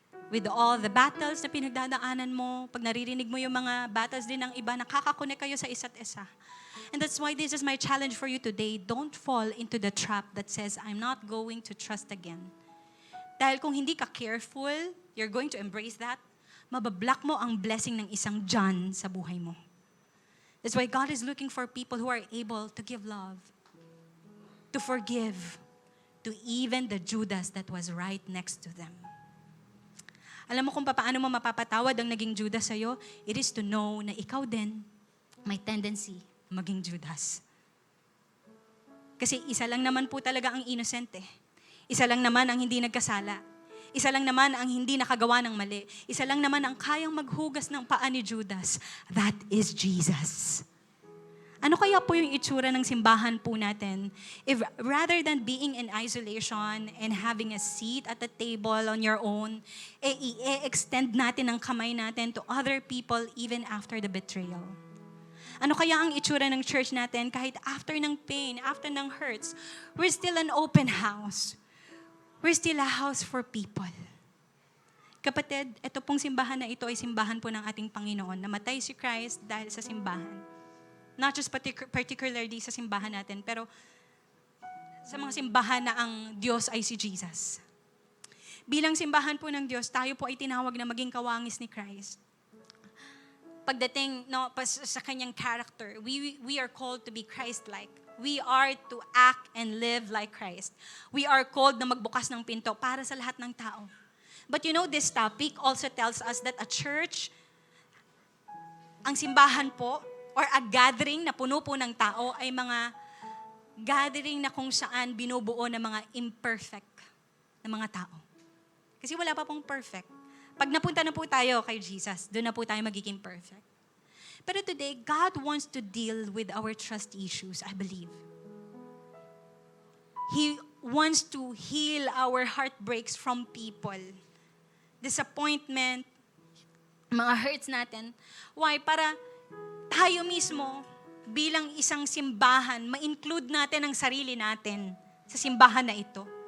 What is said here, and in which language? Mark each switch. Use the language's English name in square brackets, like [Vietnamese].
[English] With all the battles [Filipino] na pinagdadaanan mo, pag naririnig mo yung mga battles din ng iba, nakaka-connect kayo sa isa't isa. [English] And that's why this is my challenge for you today. Don't fall into the trap that says, I'm not going to trust again. [Filipino] Dahil kung hindi ka [English] careful, you're going to embrace that. [Filipino] mabablock mo ang blessing ng isang John sa buhay mo. [English] That's why God is looking for people who are able to give love, to forgive, to even the Judas that was right next to them. [Filipino] Alam mo kung paano mo mapapatawad ang naging Judas sa'yo? [English] It is to know [Filipino] na ikaw din may tendency maging Judas. Kasi isa lang naman po talaga ang innocent eh. Isa lang naman ang hindi nagkasala. Isa lang naman ang hindi nakagawa ng mali. Isa lang naman ang kayang maghugas ng paa ni Judas. [English] That is Jesus. [Filipino] Ano kaya po yung itsura ng simbahan po natin [English] if rather than being in isolation and having a seat at the table on your own, [Filipino] i-extend natin ang kamay natin [English] to other people even after the betrayal? [Filipino] Ano kaya ang itsura ng church natin kahit after ng pain, after ng hurts, [English] we're still an open house. We're still a house for people. [Filipino] Kapatid, ito pong simbahan na ito ay simbahan po ng ating Panginoon. Namatay si Christ dahil sa simbahan. [English] Not just particularly [Filipino] sa simbahan natin, pero sa mga simbahan na ang Diyos ay si Jesus. Bilang simbahan po ng Diyos, tayo po ay tinawag na maging kawangis ni Christ. Pagdating sa kanyang [English] character, we are called to be Christ-like. We are to act and live like Christ. We are called [Filipino] na magbukas ng pinto para sa lahat ng tao. [English] But you know, this topic also tells us that a church, [Filipino] ang simbahan po, [English] or a gathering [Filipino] na puno po ng tao ay mga gathering na kung saan binubuo ng mga imperfect na mga tao. Kasi wala pa pong perfect. Pag napunta na po tayo kay Jesus, doon na po tayo magiging perfect. [English] Pero today, God wants to deal with our trust issues, I believe. He wants to heal our heartbreaks from people. [Filipino] Disappointment, mga hurts natin. Why? Para tayo mismo, bilang isang simbahan, ma-include natin ang sarili natin sa simbahan na ito.